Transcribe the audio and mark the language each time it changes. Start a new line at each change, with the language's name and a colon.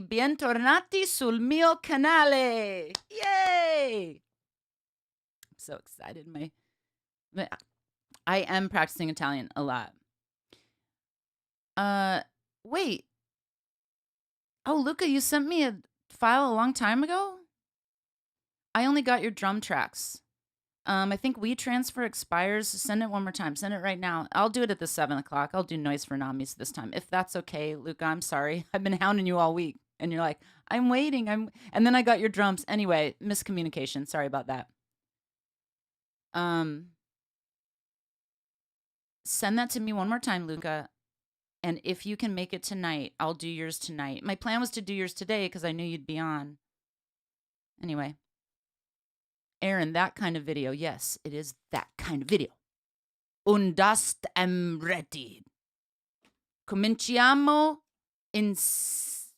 Italian: Bentornati sul mio canale.
English: Yay. So excited. I am practicing Italian a lot. Wait. Oh, Luca, you sent me a file a long time ago? I only got your drum tracks. I think WeTransfer expires. Send it one more time. Send it right now. I'll do it at the 7 o'clock. I'll do Noise for Namis this time. If that's okay, Luca, I'm sorry. I've been hounding you all week. And you're like, I'm waiting. And then I got your drums. Anyway, miscommunication. Sorry about that. Send that to me one more time, Luca. And if you can make it tonight, I'll do yours tonight. My plan was to do yours today because I knew you'd be on. Anyway. Aaron, that kind of video. Yes, it is that kind of video. Undast am ready.
Italian: Cominciamo insegnante.